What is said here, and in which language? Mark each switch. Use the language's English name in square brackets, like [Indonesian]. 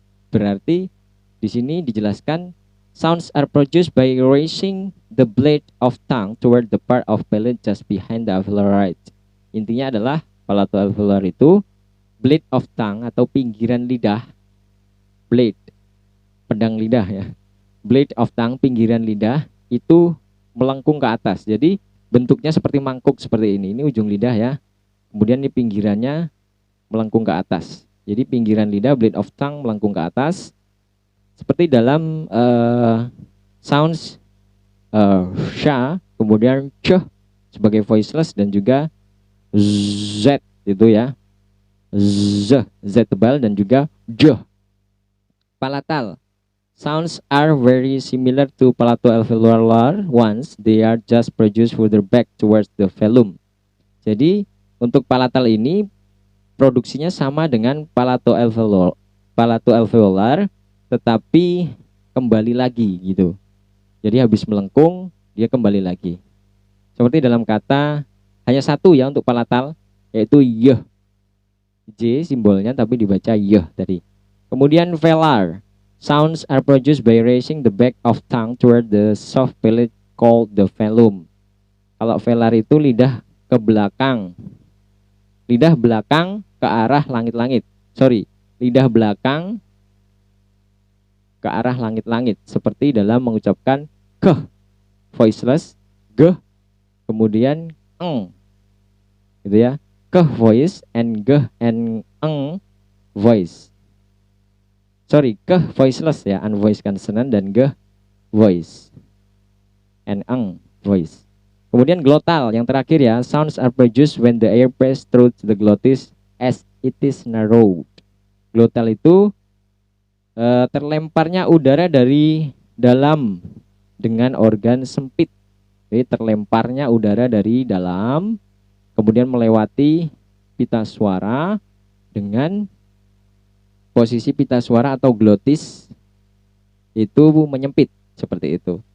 [English] Berarti di sini dijelaskan sounds are produced by raising the blade of tongue toward the part of palate just behind the alveoli. [Indonesian] Intinya adalah palato alveolar itu blade of tongue atau pinggiran lidah, blade, pedang lidah ya. Blade of tongue, pinggiran lidah itu melengkung ke atas. Jadi bentuknya seperti mangkuk seperti ini. Ini ujung lidah ya. Kemudian ini pinggirannya melengkung ke atas. Jadi pinggiran lidah, blade of tongue melengkung ke atas. Seperti dalam sounds sha, kemudian ch sebagai voiceless dan juga z itu ya. Z tebal dan juga j. Palatal. [English] Sounds are very similar to palato alveolar ones. They are just produced further back towards the velum. [Indonesian] Jadi untuk palatal ini produksinya sama dengan palato alveolar, tetapi kembali lagi gitu. Jadi habis melengkung dia kembali lagi. Seperti dalam kata hanya satu ya untuk palatal, yaitu yeh. J simbolnya tapi dibaca yeh tadi. Kemudian velar. [English] Sounds are produced by raising the back of tongue toward the soft palate called the velum. [Indonesian] Kalau velar itu lidah ke belakang. Lidah belakang ke arah langit-langit. Lidah belakang ke arah langit-langit. Seperti dalam mengucapkan ke, voiceless, ge, kemudian eng. Gitu ya. [English] Ke voice and ge and eng voice. [Indonesian] Ke voiceless ya, unvoiced consonant, dan ge voice and eng voice. [English] Kemudian glottal yang terakhir ya, sounds are produced when the air passes through the glottis as it is narrowed. [Indonesian] Glottal itu terlemparnya udara dari dalam dengan organ sempit. Jadi terlemparnya udara dari dalam kemudian melewati pita suara dengan posisi pita suara atau glotis itu menyempit seperti itu.